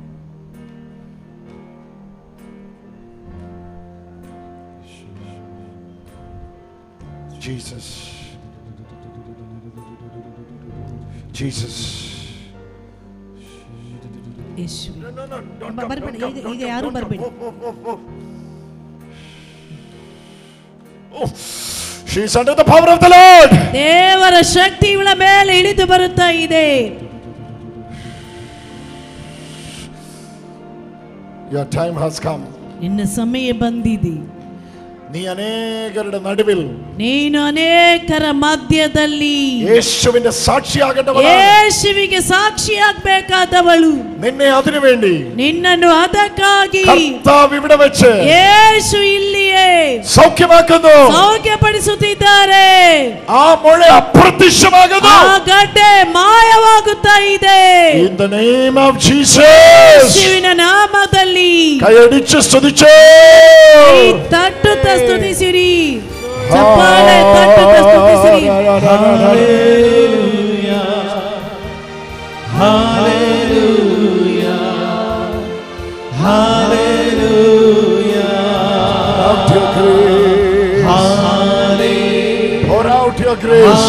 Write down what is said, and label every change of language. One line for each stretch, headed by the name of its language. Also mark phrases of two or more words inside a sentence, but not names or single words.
English: Jesus. Jesus.
Kannada: ಬರಬೇಡಿ, ಈಗ ಯಾರು ಬರಬೇಡಿ.
English: She is under the power of the Lord.
Kannada: ದೇವರ ಶಕ್ತಿ ಇವಳ ಮೇಲೆ ಇಳಿದು ಬರುತ್ತಾ ಇದೆ.
English: Your time has come.
Kannada: ನಿನ್ನ ಸಮಯ ಬಂದಿದೆ.
Malayalam: നീ അനേകരുടെ നടുവിൽ,
Kannada: ನೀನು ಅನೇಕರ ಮಧ್ಯದಲ್ಲಿ
Malayalam: യേശുവിന്റെ സാക്ഷിയാകേണ്ടവളാണ്.
Kannada: ಯೇಸುವಿಗೆ ಸಾಕ್ಷಿಯಾಗಬೇಕಾದವಳು.
Malayalam: നിന്നെ അതിനു വേണ്ടി,
Kannada: ನಿನ್ನನ್ನು ಅದಕ್ಕಾಗಿ
Malayalam: കർത്താവ് ഇവിടെ വെച്ച്
Kannada: ಯೇಸು ಇಲ್ಲಿಯೇ
Malayalam: സൗഖ്യമാക്കുന്നു,
Kannada: ಸೌಖ್ಯಪಡಿಸುತ್ತಿದ್ದಾರೆ.
Malayalam: ആ മുഴ അപ്രത്യക്ഷമാകുന്നു,
Kannada: ಆ ಗಡ್ಡೆ ಮಾಯವಾಗುತ್ತಾ ಇದೆ.
English: In the name of Jesus.
Kannada: ಯೇಸುವಿನ ನಾಮದಲ್ಲಿ
Malayalam: കൈയടിച്ച് സ്തുതിച്ചേ,
Kannada: ತಟ್ಟುತ್ತಾ ಸ್ತುತಿಸಿರಿ. ಚಪ್ಪಾಳೆ ತಟ್ಟುತ್ತಾ ಸ್ತುತಿಸಿರಿ.
English: Hallelujah, hallelujah, hallelujah. Pour out your grace.